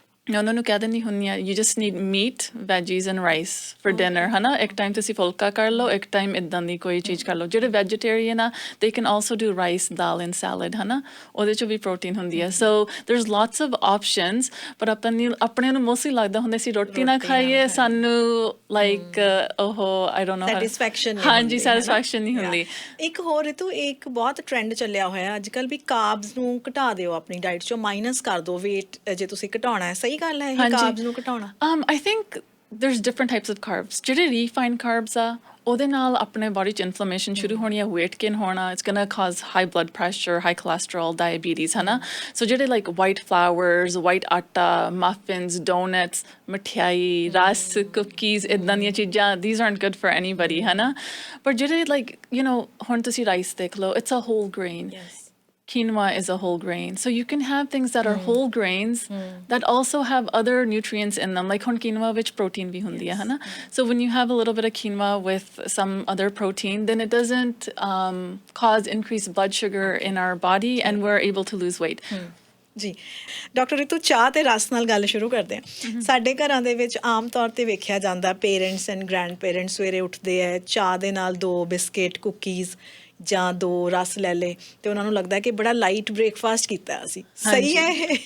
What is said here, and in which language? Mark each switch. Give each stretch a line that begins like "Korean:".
Punjabi: ਮੈਂ ਉਹਨਾਂ ਨੂੰ ਕਹਿ ਦਿੰਦੀ ਹੁੰਦੀ ਹਾਂ
English: you just need meat veggies and rice for dinner
Punjabi: ਹੈ ਨਾ ਇੱਕ ਟਾਈਮ ਤੁਸੀਂ ਫੁਲਕਾ ਕਰ ਲਓ ਇੱਕ ਟਾਈਮ ਇੱਦਾਂ ਦੀ ਕੋਈ ਚੀਜ਼ ਕਰ ਲਓ ਜਿਹੜੇ ਵੈਜੀਟੇਰੀਅਨ ਆ
English: ਦੇ can also do rice dal and salad
Punjabi: ਹੈ ਨਾ ਉਹਦੇ 'ਚ ਵੀ ਪ੍ਰੋਟੀਨ ਹੁੰਦੀ ਹੈ
English: so there is lots of options
Punjabi: ਪਰ ਆਪਣੇ ਨੂੰ ਮੋਸਟਲੀ ਲੱਗਦਾ ਹੁੰਦਾ ਸੀ ਰੋਟੀ ਨਾ ਖਾਈਏ ਸਾਨੂੰ ਲਾਈਕ ਉਹ
English: I don't know
Punjabi: ਸੈਟੀਸਫੈਕਸ਼ਨ ਹਾਂਜੀ ਸੈਟੀਸਫੈਕਸ਼ਨ ਨਹੀਂ ਹੁੰਦੀ ਇੱਕ ਹੋਰ ਰਿਤੂ ਇੱਕ ਬਹੁਤ ਟ੍ਰੈਂਡ ਚੱਲਿਆ ਹੋਇਆ ਅੱਜ ਕੱਲ੍ਹ ਵੀ ਕਾਰਬਸ ਨੂੰ ਘਟਾ ਦਿਓ ਆਪਣੀ ਡਾਈਟ 'ਚੋਂ ਮਾਈਨਸ ਕਰ ਦਿਓ weight ਜੇ ਤੁਸੀਂ ਘਟਾਉਣਾ ਹੈ ਸਹੀ ਗੱਲ ਹੈ ਇਹ ਕਾਰਬਸ ਨੂੰ ਘਟਾਉਣਾ
English: I think there's different types of carbs
Punjabi: ਜਿਹੜੇ refined carbs ਆ ਉਹਦੇ ਨਾਲ ਆਪਣੇ ਬੋਡੀ 'ਚ ਇਨਫਲੇਮੇਸ਼ਨ ਸ਼ੁਰੂ ਹੋਣੀ ਆ
English: weight gain ਹੋਣਾ it's gonna cause high blood pressure high cholesterol diabetes ਹੈ ਨਾ ਸੋ ਜਿਹੜੇ like white flours white atta muffins donuts mithai ਰਸ cookies
Punjabi: ਇੱਦਾਂ ਦੀਆਂ ਚੀਜ਼ਾਂ
English: these aren't good for anybody ਹੈ ਨਾ ਪਰ ਜਿਹੜੇ like you know
Punjabi: ਹੁਣ ਤੁਸੀਂ ਰਾਈਸ ਦੇਖ ਲਓ
English: it's a whole grain quinoa is a whole grain. So you can have things that are whole grains that also have other nutrients in them. Like on quinoa, which
Punjabi: protein bhi hundi hai, na?
English: So when you have a little bit of quinoa with some other protein, then it doesn't cause increased blood sugar in our body and we're able to lose weight.
Punjabi: ਜੀ doctor Ritu ਚਾਹ ਤੇ ਰਸ ਨਾਲ ਗੱਲ ਸ਼ੁਰੂ ਕਰਦੇ ਹਾਂ ਸਾਡੇ ਘਰਾਂ ਦੇ ਵਿੱਚ ਆਮ ਤੌਰ ਤੇ ਵੇਖਿਆ ਜਾਂਦਾ ਪੇਰੈਂਟਸ ਐਂਡ ਗ੍ਰੈਂਡ ਪੇਰੈਂਟਸ ਸਵੇਰੇ ਉੱਠਦੇ ਹੈ ਚਾਹ ਦੇ ਨਾਲ 2 ਬਿਸਕਿਟ ਕੁਕੀਜ਼ ਜਾਂ 2 ਰਸ ਲੈ ਲਏ ਤੇ ਉਹਨਾਂ ਨੂੰ ਲੱਗਦਾ ਕਿ ਬੜਾ ਲਾਈਟ ਬ੍ਰੇਕਫਾਸਟ ਕੀਤਾ ਅਸੀਂ ਸਹੀ ਹੈ ਇਹ